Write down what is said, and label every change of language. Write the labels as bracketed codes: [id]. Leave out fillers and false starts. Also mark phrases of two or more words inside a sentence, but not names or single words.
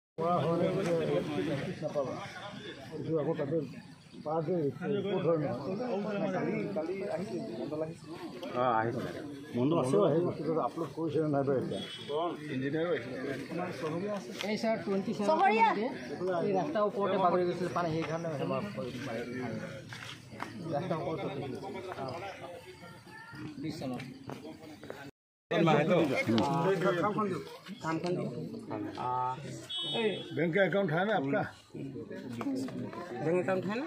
[as] মণ্ডল আছে আপলোড কৰিছে নাই বাৰু এতিয়া এই স্যাৰ 27 এই ৰাস্তাৰ ওপৰতে বাগৰি গৈছিল পানী সেইকাৰণে ৰাস্তাৰ ওপৰত [hi] बैंक का अकाउंट है ना आपका? [en] bank account [hi] है ना?